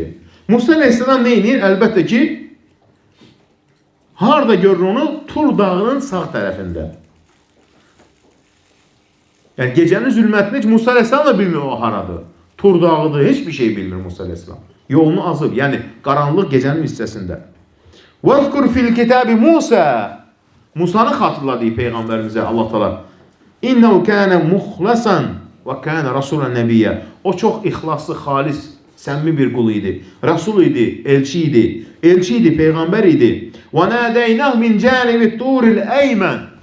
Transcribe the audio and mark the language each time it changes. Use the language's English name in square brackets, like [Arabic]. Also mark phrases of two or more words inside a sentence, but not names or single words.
[Azerbaijani] Musa əleyhissalam nə edir? Əlbəttə ki, harada görür onu? Tur dağının sağ tərəfində. Yəni gecənin zülmətini heç Musa əleyhissalam da bilmir o haradır. Tur dağıdır, heç bir şey bilmir Musa əleyhissalam. Yolunu azıb, yəni qaranlıq gecənin hissəsində. [Arabic] وَذْكُرْ فِي الْكِتَابِ Musa. [Azerbaijani] Musanı xatırladı Peyğəmbərimizə Allah Teala. [Arabic] إنه كان مخلصا وكان رسولا نبيا. [Azerbaijani] O çox ixlaslı, xalis, səmimi bir qul idi. Rasul idi, elçi idi. Elçi idi, peyğəmbər idi. [Arabic] وناديناه من جانب الطور الأيمن.